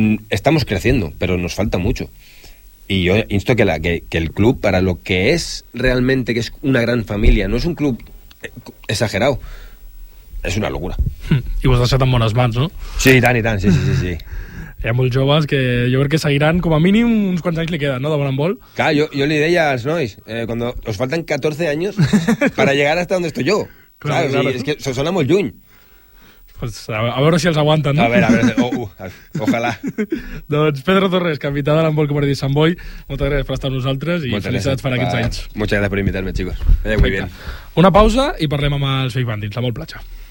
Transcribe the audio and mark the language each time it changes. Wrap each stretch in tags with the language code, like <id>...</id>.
<es>Estamos creciendo, pero nos falta mucho. Y yo insto que el club, para lo que es realmente, que es una gran familia, no es un club exagerado, es una locura. Y vos has estado en buenas manos, ¿no? Sí, y tan, sí.</es> <ca>Hi ha molts joves que jo crec que seguiran com a mínim uns quants anys li queden, no?, de voleibol. Clar, jo li deia als nois,</ca> <es>cuando os faltan 14 años para llegar hasta donde estoy yo. Claro, o sea, claro. Es que</es> <ca>sona molt lluny. Pues a veure si els aguanten, no? A veure, ojalá. Doncs Pedro Torres, capità de l'Handbol Cooperativa Sant Boi, moltes gràcies per estar amb nosaltres i felicitats per aquests anys.</ca> <es>Muchas gracias por invitarme, chicos. Muy bien.</es> <ca>Una pausa i parlem amb els Fake Bandits, l'Handbol Platja.</ca>